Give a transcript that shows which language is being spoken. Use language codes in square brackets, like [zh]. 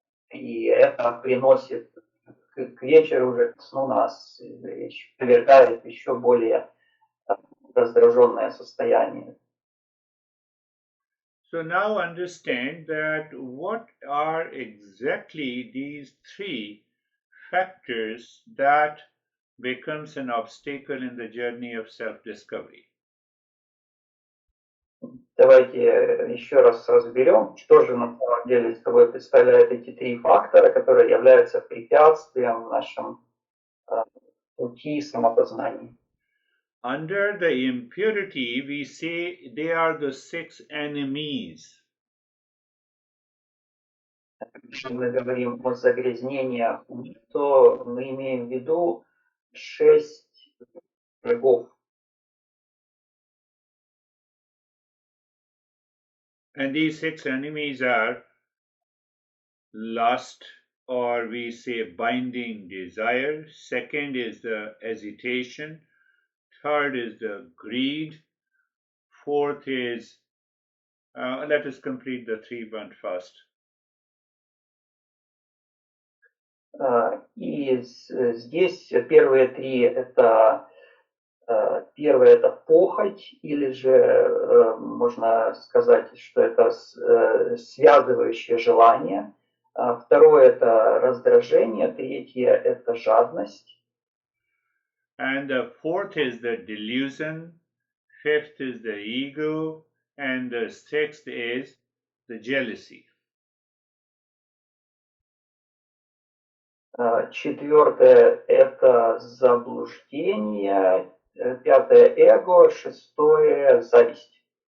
[ru] И это приносит к вечеру уже к сну нас, повергает еще более раздраженное состояние. [en] So now understand that what are exactly these three factors that becomes an obstacle in the journey of self-discovery. [ru] Давайте еще раз разберем, что же на самом деле собой представляют эти три фактора, которые являются препятствием в нашем пути самопознания. [en] Under the impurity, we say they are the six enemies. [ru] Если мы говорим о загрязнениях, то мы имеем в виду 6 врагов. [en] And these six enemies are lust, or we say binding desire. Second is the hesitation. Third is the greed. Fourth is, let us complete the three one first. [ru] И здесь первые три это первое это похоть, или же можно сказать, что это связывающее желание. Второе это раздражение, третье это жадность. [en] And the fourth is the delusion, fifth is the ego, and the sixth is the jealousy. [ru] Четвертое это заблуждение, пятое эго, шестое зависть.